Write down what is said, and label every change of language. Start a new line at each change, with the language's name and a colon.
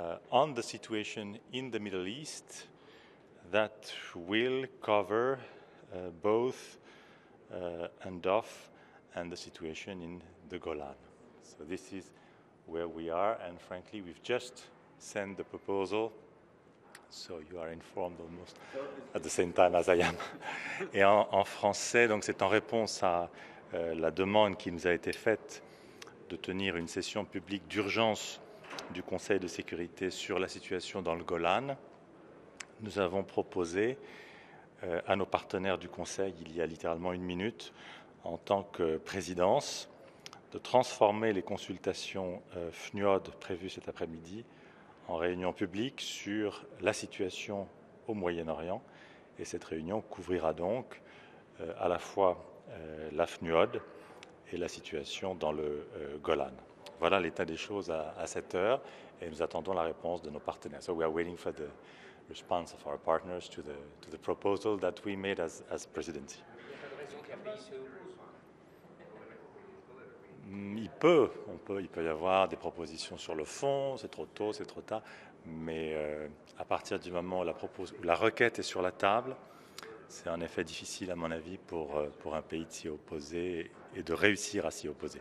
English: on the situation in the Middle East that will cover both UNDOF and the situation in the Golan. So this is where we are, and frankly, we've just sent the proposal, so you are informed almost at the same time as I am.
French: Et en français, donc c'est en réponse à la demande qui nous a été faite de tenir une session publique d'urgence du Conseil de sécurité sur la situation dans le Golan. Nous avons proposé à nos partenaires du Conseil, il y a littéralement une minute, en tant que présidence, de transformer les consultations FNUOD prévues cet après-midi en réunion publique sur la situation au Moyen-Orient. Et cette réunion couvrira donc à la fois la FNUOD et la situation dans le Golan. Voilà l'état des choses à cette heure, et nous attendons la réponse de nos partenaires.
English: So we are waiting for the response of our partners to the proposal that we made as presidency.
French: Il peut y avoir des propositions sur le fond, c'est trop tôt, c'est trop tard, mais à partir du moment où la requête est sur la table, c'est en effet difficile, à mon avis, pour un pays de s'y opposer et de réussir à s'y opposer.